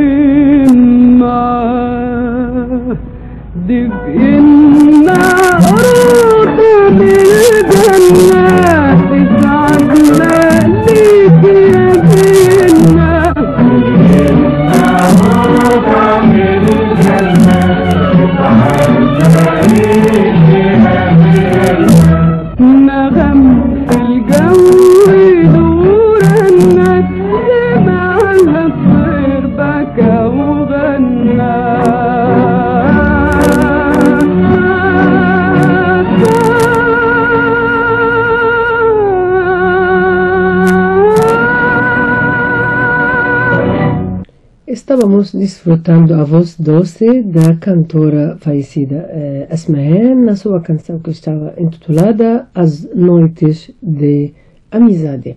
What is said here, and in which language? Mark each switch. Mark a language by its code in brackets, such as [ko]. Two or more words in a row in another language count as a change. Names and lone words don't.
[ar] معاه دي بإنا أرض من الجنة تسعدنا ليك يا بينا نغم في الجو دورنا سمعها الطير بكى وغنى [pt] Estábamos disfrutando a voz doce da cantora falecida Asmahan na sua canção que estava intitulada As Noites de Amizade.